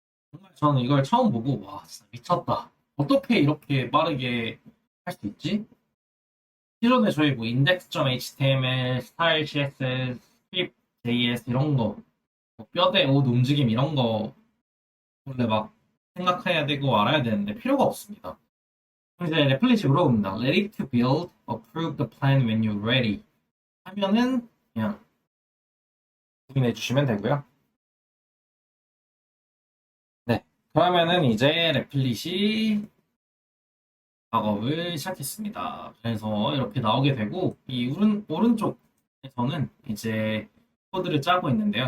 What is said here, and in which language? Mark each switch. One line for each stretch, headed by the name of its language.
Korean: 정말 저는 이걸 처음 보고 와 진짜 미쳤다. 어떻게 이렇게 빠르게 할 수 있지? 기존에 저희 뭐 index.html, 스타일 CSS, 스크립트 JS 이런 거, 뭐 뼈대 옷 움직임 이런 거 원래 막 생각해야 되고 알아야 되는데 필요가 없습니다. 이제 레플릿이 물어봅니다.
English: Ready to build, approve the plan when you're ready.
Korean: 하면은 그냥 확인해 주시면 되고요. 네. 그러면은 이제 레플릿이 작업을 시작했습니다. 그래서 이렇게 나오게 되고, 이 오른쪽에서는 이제 코드를 짜고 있는데요.